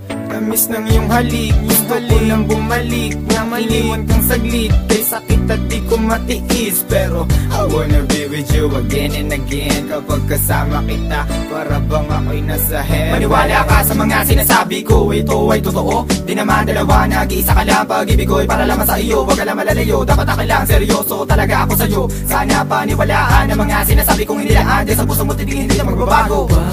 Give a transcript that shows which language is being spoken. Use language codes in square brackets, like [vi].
[tl] Tamis ng iyong halik, gusto ko lang bumalik na maliwan kang saglit, kay sakit at di ko matiis. Pero [en] I wanna be with you again and again. [tl] Kapag kasama kita, para bang ako'y nasa heaven. Maniwala ka sa mga sinasabi ko, ito ay totoo. Di naman dalawa, nag-iisa ka lang. Pag-ibig ko'y para lamang sa iyo, wag ka lang malalayo. Dapat ako lang, seryoso talaga ako sa'yo. Sana paniwalaan ang mga sinasabi kong inilaan. Di sa puso mo titigin, hindi na magbabago.